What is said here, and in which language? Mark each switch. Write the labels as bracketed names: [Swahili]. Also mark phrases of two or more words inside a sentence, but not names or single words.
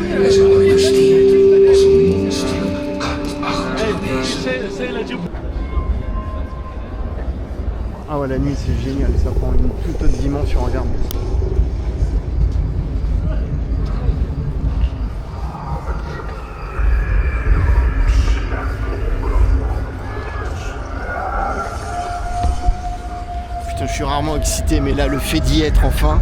[Dutch] Hij zal ooit versteerd als een monster katachtig wezen. [French] Ah ouais, la nuit c'est génial, ça prend une toute autre dimension, regarde. Putain, je suis rarement excité, mais là le fait d'y être enfin.